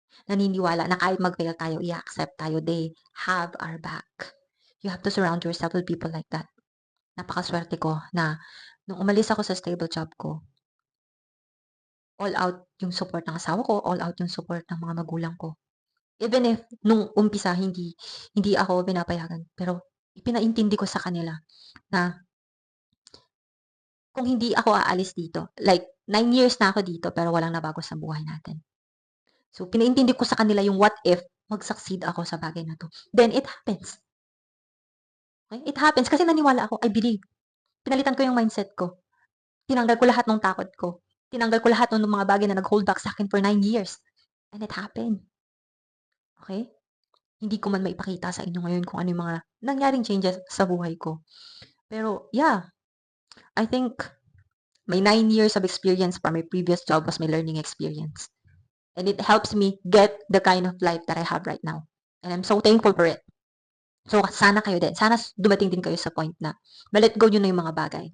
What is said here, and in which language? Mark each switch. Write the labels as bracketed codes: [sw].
[tl] Naniniwala na kahit mag-fail tayo, i-accept tayo, [en] they have our back. You have to surround yourself with people like that. [tl] Napakasuwerte ko na nung umalis ako sa stable job ko, all out yung support ng asawa ko, all out yung support ng mga magulang ko. Even if nung umpisa hindi ako pinapayagan, pero ipinaintindi ko sa kanila na kung hindi ako aalis dito, like 9 years na ako dito pero walang nabago sa buhay natin. So, pinaintindi ko sa kanila yung what if mag-succeed ako sa bagay na 'to. [en] Then it happens. Okay? It happens [tl] kasi naniwala ako, [en] I believe. [tl] Pinalitan ko yung mindset ko. Tinanggal ko lahat ng takot ko. Tinanggal ko lahat ng mga bagay na nag-hold back sa'kin for 9 years. [en] And it happened. Okay? [tl] Hindi ko man maipakita sa inyo ngayon kung ano yung mga nangyaring changes sa buhay ko. [en] Pero yeah, I think my 9 years of experience from my previous job was my learning experience. And it helps me get the kind of life that I have right now. And I'm so thankful for it. [tl] So, sana kayo din. Sana dumating din kayo sa point na ma-let go nyo na yung mga bagay.